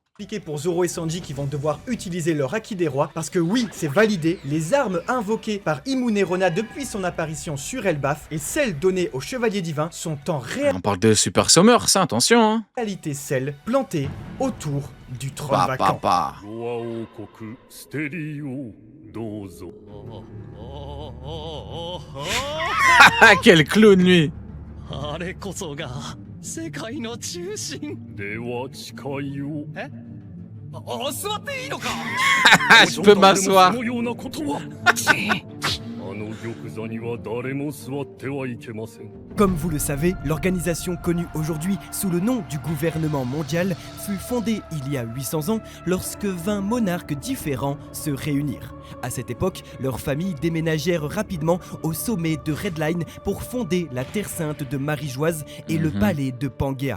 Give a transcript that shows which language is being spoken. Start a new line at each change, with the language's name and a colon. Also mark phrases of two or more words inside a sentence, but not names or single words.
French: compliqué pour Zoro et Sanji qui vont devoir utiliser leur Haki des Rois, parce que oui, c'est validé, les armes invoquées par Imunerona depuis son apparition sur Elbaf et celles données aux Chevaliers Divins sont en On parle de Super Summers, hein, attention, hein. réalité celles plantées autour du trône vacant. Papa.
Japanese: ロア王国ステリーをどうぞ。
French: Ah, quel clown, lui.
Japanese: あれこそが世界の中心。では誓いを。座っていいのか。
French: Ah, je peux m'asseoir.
Japanese: そのようなことは。あの玉座には誰も座ってはいけません。
French: Comme vous le savez, l'organisation connue aujourd'hui sous le nom du gouvernement mondial fut fondée il y a 800 ans lorsque 20 monarques différents se réunirent. À cette époque, leurs familles déménagèrent rapidement au sommet de Redline pour fonder la Terre Sainte de Marie-Joise et le palais de Pangea.